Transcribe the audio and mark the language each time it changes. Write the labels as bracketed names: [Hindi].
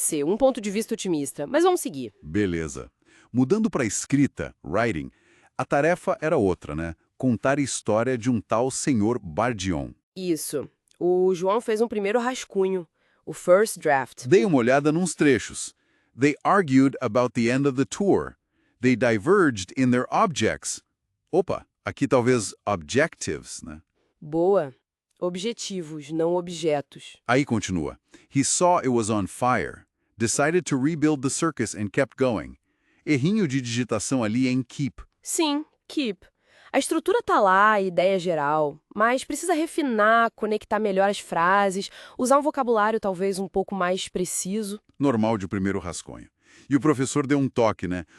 [Portuguese] Um ponto de vista otimista. Mas vamos seguir. Beleza. Mudando para a escrita, writing, a tarefa era outra, né? Contar a história de um tal senhor Bardion. Isso. O João fez um primeiro rascunho. O first draft. Dei uma olhada nos trechos. [English] They argued about the end of the tour. They diverged in their objects. [Portuguese] Opa, aqui talvez objectives, né? Boa. Objetivos, não objetos. Aí continua. [English] He saw it was on fire. Decided to rebuild the circus and kept going. [Portuguese] Errinho de digitação ali em keep. Sim, keep. A estrutura tá lá, a ideia geral, mas precisa refinar, conectar melhor as frases, usar um vocabulário talvez um pouco mais preciso. Normal de primeiro rascunho. E o professor deu um toque, né?